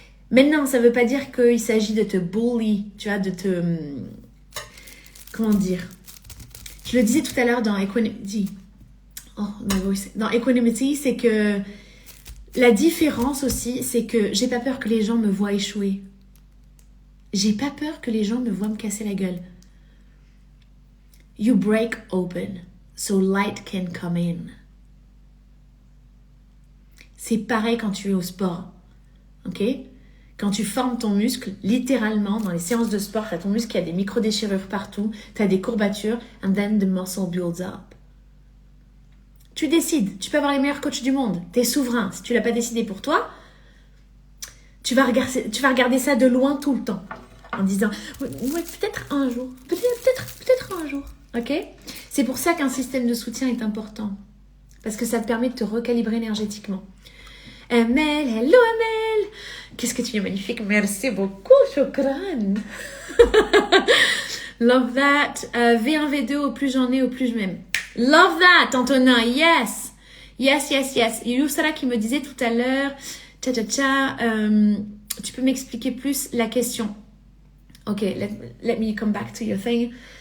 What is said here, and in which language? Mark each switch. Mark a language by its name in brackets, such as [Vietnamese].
[French] Maintenant, ça ne veut pas dire qu'il s'agit de te bully, tu vois, de te... Comment dire? Je le disais tout à l'heure dans Equanimity. [English] Oh, my voice. [French] Dans Equanimity, c'est que... La différence aussi, c'est que j'ai pas peur que les gens me voient échouer. J'ai pas peur que les gens me voient me casser la gueule. [English] You break open, so light can come in. [French] C'est pareil quand tu es au sport, ok? Quand tu formes ton muscle, littéralement, dans les séances de sport, tu as ton muscle qui a des micro-déchirures partout, tu as des courbatures, [English] and then the muscle builds up. [French] Tu décides. Tu peux avoir les meilleurs coachs du monde. Tu es souverain. Si tu l'as pas décidé pour toi, tu vas regarder ça de loin tout le temps. En disant, ouais, peut-être un jour. Peut-être un jour. Ok? C'est pour ça qu'un système de soutien est important. Parce que ça te permet de te recalibrer énergétiquement. Amel, hello Amel! Qu'est-ce que tu es magnifique. Merci beaucoup, shukran. [English] Love that. [French] V1, V2, au plus j'en ai, au plus je m'aime. [English] Love that, Antonin. Yes. Yes. [French] Yousra qui me disait tout à l'heure, tu peux m'expliquer plus la question. [English] Ok, let me come back to your thing.